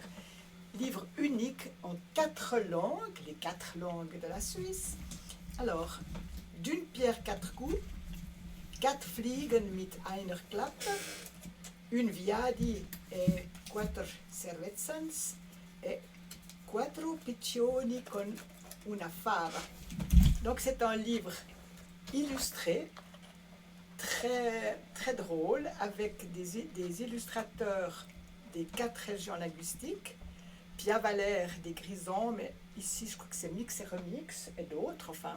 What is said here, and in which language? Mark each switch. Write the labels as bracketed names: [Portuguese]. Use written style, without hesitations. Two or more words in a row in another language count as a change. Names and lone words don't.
[French] Livre unique en 4 langues, les 4 langues de la Suisse. Alors, d'une pierre 4 coups, 4 [German] Fliegen mit einer Klappe, [Romansh] une Viadi e 4 Cervezas [French] et 4 [Italian] Piccioni con una fava. [French] Donc c'est un livre illustré, très, très drôle, avec des illustrateurs des 4 régions linguistiques, Pia Valère des Grisons, mais ici je crois que c'est Mix et Remix, et d'autres, enfin.